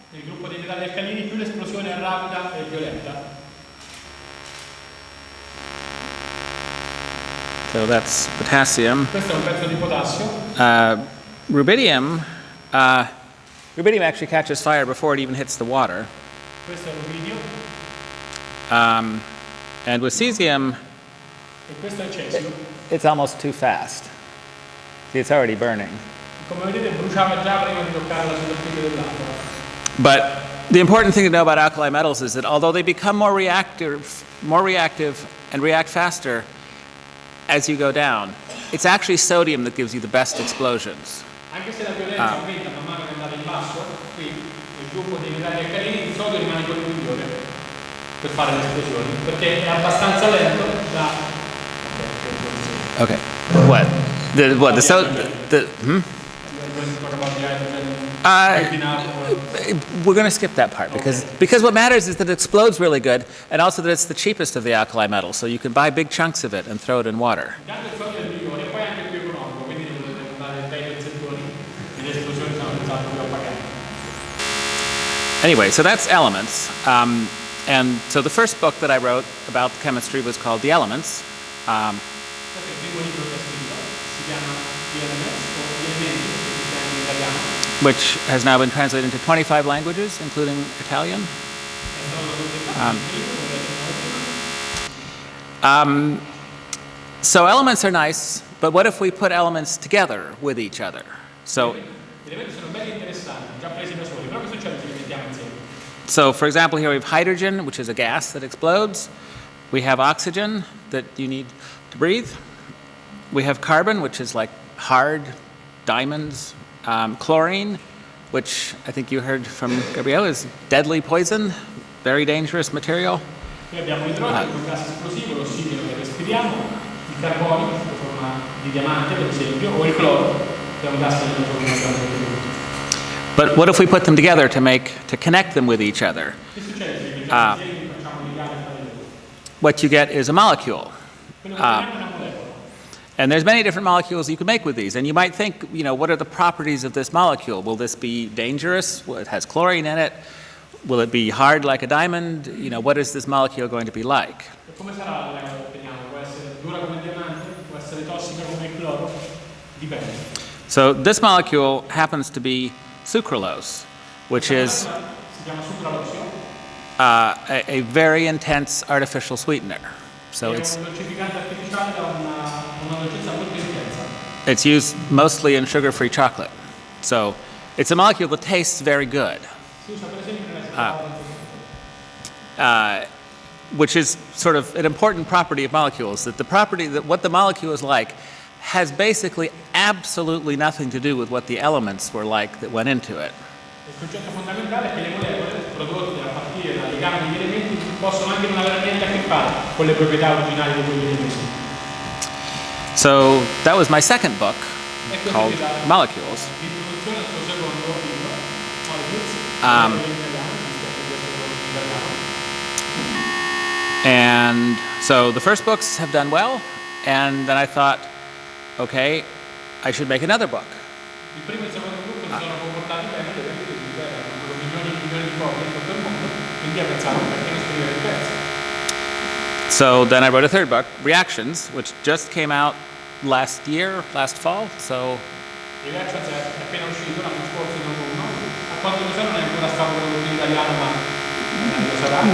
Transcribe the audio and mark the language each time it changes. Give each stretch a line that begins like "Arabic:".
Italian: Il gruppo dei metalli alcalini, più l'esplosione è rapida e violenta.
English: So that's potassium.
Italian: Questo è un pezzo di potassio.
English: Rubidium actually catches fire before it even hits the water.
Italian: Questo è rubidio.
English: And with cesium,
Italian: E questo è cesio.
English: it's almost too fast. See, it's already burning.
Italian: Come vedete bruciava già prima di toccare la superficie dell'acqua.
English: But the important thing to know about alkali metals is that although they become more reactive and react faster as you go down, it's actually sodium that gives you the best explosions.
Italian: Anche se la violenza aumenta man mano che andate in basso, qui il gruppo dei metalli alcalini, il sodio rimane quello migliore per fare le esplosioni, perché è abbastanza lento da...
English: Okay. What? The we're going to skip that part because what matters is that it explodes really good and also that it's the cheapest of the alkali metals, so you can buy big chunks of it and throw it in water.
Italian: Intanto il sodio è il migliore e poi anche più economico, quindi dovete andare bei pezzettoni e le esplosioni sono senz'altro più appagate.
English: Anyway, so that's elements. And so the first book that I wrote about chemistry was called The Elements.
Italian: Questo è il primo libro che ho scritto, si chiama Gli Elementi o Gli Elementi, che si chiama in italiano.
English: Which has now been translated into 25 languages, including Italian. So elements are nice, but what if we put elements together with each other? So,
Italian: Gli elementi sono belli interessanti, già presi da soli, però che succede se li mettiamo insieme?
English: so for example, here we have hydrogen, which is a gas that explodes. We have oxygen that you need to breathe. We have carbon, which is like hard diamonds. Chlorine, which I think you heard from Gabriele, is deadly poison, very dangerous material.
Italian: Qui abbiamo l'idrogeno, che è un gas esplosivo, l'ossigeno che respiriamo, il carbonio, sotto forma di diamante per esempio, o il cloro, che è un gas che non abbiamo.
English: But what if we put them together to connect them with each other?
Italian: Che succede se li mettiamo insieme e facciamo legare tra di loro?
English: What you get is a molecule.
Italian: Quello che chiamiamo una molecola.
English: And there's many different molecules you can make with these. And you might think, what are the properties of this molecule? Will this be dangerous? Well, it has chlorine in it. Will it be hard like a diamond? What is this molecule going to be like?
Italian: E come sarà la molecola che otteniamo? Può essere dura come il diamante? Può essere tossica come il cloro? Dipende.
English: So this molecule happens to be sucralose, which is
Italian: Si chiama sucralosio.
English: a very intense artificial sweetener. So
Italian: È un dolcificante artificiale da una dolcezza molto intensa.
English: it's used mostly in sugar-free chocolate. So it's a molecule that tastes very good,
Italian: Si usa per esempio nella
English: which is sort of an important property of molecules, that what the molecule is like has basically absolutely nothing to do with what the elements were like that went into it.
Italian: Il concetto fondamentale è che le molecole prodotte a partire dal legame degli elementi possono anche non avere niente a che fare con le proprietà originali di quegli elementi.
English: So that was my second book
Italian: E questo
English: called
Italian: è
English: Molecules.
Italian: l'introduzione al suo secondo libro, Molecules, Um, in italiano, esiste anche questo in italiano.
English: And so the first books have done well, and then I thought, okay, I should make another book.
Italian: Il primo e il secondo gruppo si sono comportati bene, le vendite erano milioni e milioni di copie in tutto il mondo, quindi io pensavo perché non scrivere il terzo.
English: So then I wrote a third book, Reactions, which just came out last fall. So
Italian: Il Reazioni è appena uscito l'anno scorso in autunno, a quanto ne so non è ancora stato tradotto in italiano, ma lo sarà.